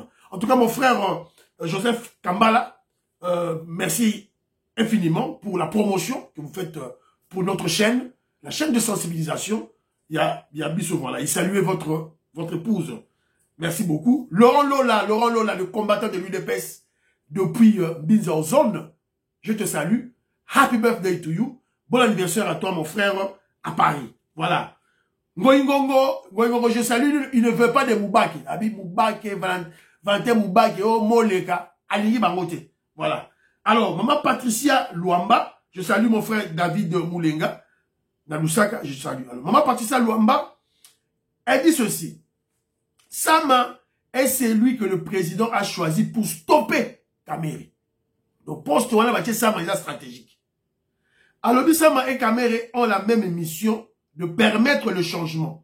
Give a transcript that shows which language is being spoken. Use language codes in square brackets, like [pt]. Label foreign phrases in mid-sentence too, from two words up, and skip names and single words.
[fr] En tout cas, mon frère Joseph Kambala, merci infiniment pour la promotion que vous faites pour notre chaîne, la chaîne de sensibilisation. Il y a Bissou, voilà. Il salue votre épouse. Merci beaucoup. Laurent Lola, le combattant de l'UDPS depuis Binza Zone. Je te salue. [en] Happy birthday to you. [fr] Bon anniversaire à toi, mon frère, à Paris. Voilà. Ngoingongo, je salue, il ne veut pas de Moubaki. Abi Moubaki, Valentin Moubaki, oh, Moleka, Aligny Bangote. Voilà. Alors, maman Patricia Luamba, Je salue mon frère David Moulenga. Nalusaka, je salue. Alors, Maman Patricia Luamba, elle dit ceci. Sama est celui que le président a choisi pour stopper Kamere. Donc, poste on a Sama est stratégique. Alors, Sama et Kamere ont la même mission de permettre le changement.